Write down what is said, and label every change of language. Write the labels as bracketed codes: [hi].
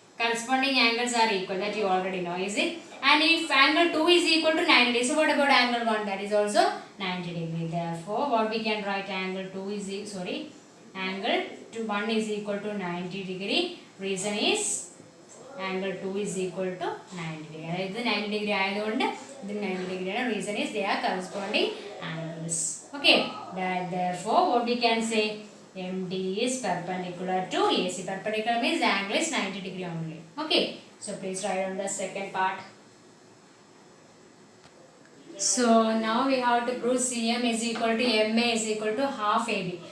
[en] Corresponding angles are equal, that you already know, is it? And if angle 2 is equal to 90 degrees, so what about angle 1? That is also 90 degree. Therefore, what we can write? Angle 2 is angle 1 is equal to 90 degree. Reason is angle 2 is equal to 90 degree. [ml] അതായത് 90 degree ആയതുകൊണ്ട് ഇത് 90 degree ആണ്. [en] Reason is they are corresponding angles. Okay. Therefore, what we can say? MD is perpendicular to AC. Perpendicular means the angle is 90 degree only. Okay. So please write on the second part. So now we have to prove CM is equal to MA is equal to half AB.